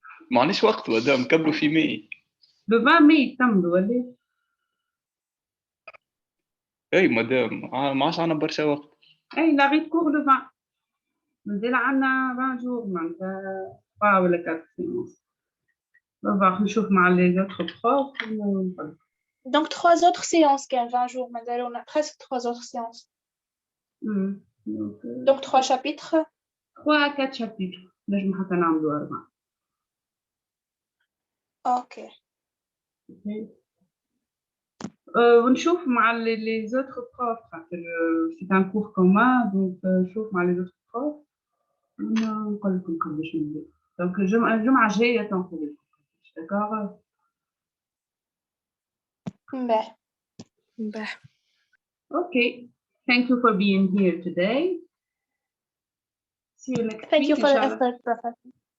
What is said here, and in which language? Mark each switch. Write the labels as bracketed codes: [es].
[ar] معناش وقت مدام نكملوا في مي لو 20 مي تمضوا ولا اي مدام ما عادش عندنا برشا وقت. اي لا غير كور لو 20 مازال عندنا 20 جور معناتها 3 ولا 4 سيونس. نشوف مع لي زوتر بروف ونقول [fr] donc 3 autres séances [ar] كان [fr] 20 jours [ar] مازالونا [fr] presque 3 autres séances. donc 3 chapitres [ar] 3 4 chapitres نجم حتى نعملوا 4. اوكي ونشوف مع لي زوتر بروف خاطر سي ان كور كومان دونك نشوف مع لي زوتر بروف ونقول لكم قداش ندير. دونك الجمعه الجايه تنقول لكم داكوغ. باهي. [en] Okay, thank you for being here today. See you next week. Thank you for the effort, Professor.